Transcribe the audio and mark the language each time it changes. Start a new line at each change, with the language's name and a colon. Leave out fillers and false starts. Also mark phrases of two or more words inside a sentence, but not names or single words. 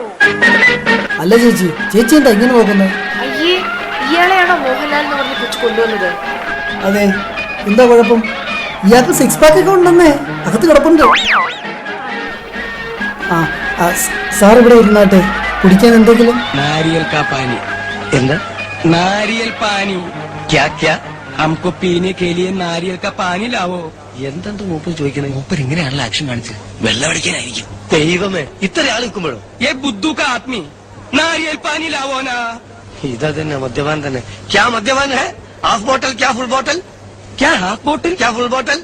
Malayalam: അല്ല ചേച്ചി എന്താ ഇങ്ങനെ നോക്കുന്നത്? അയ്യേ, ഇയാളെയാണോ മോഹൻലാൽ എന്ന് പറഞ്ഞ് കൊച്ചു കൊണ്ടുവന്നത്? അതെ, എന്താ കുഴപ്പം? ഇയാൾക്ക് 6 പാക്ക് ഒക്കെ ഉണ്ടെന്നേ, അകത്ത് കിടപ്പുണ്ട്. സാർ ഇവിടെ ഇരുന്നാട്ടെ, കുടിക്കാൻ എന്തെങ്കിലും?
Hindi: नारियल का पानी എന്താ नारियल पानी क्या क्या हमको पीने के लिए नारियल का पानी लावो
Malayalam: എന്തെന്ത് മൂപ്പർ ചോദിക്കണേ? മൂപ്പർ ഇങ്ങനെയാണല്ലോ ആക്ഷൻ കാണിച്ചത്, വെള്ളമടിക്കാനായിരിക്കും. ദൈവമേ, ഇത്ര ആൾ നിൽക്കുമ്പോഴോ?
Hindi: ए बुद्धू का आदमी नारियल पानी लाओना.
Malayalam: ഇതാ തന്നെ മദ്യപാൻ തന്നെ.
Hindi: क्या मद्यपान है?
English: half bottle
Hindi: ക്യാ
English: full bottle?
Hindi: ക്യാ
English: half bottle
Hindi: ക്യാ
English: full bottle?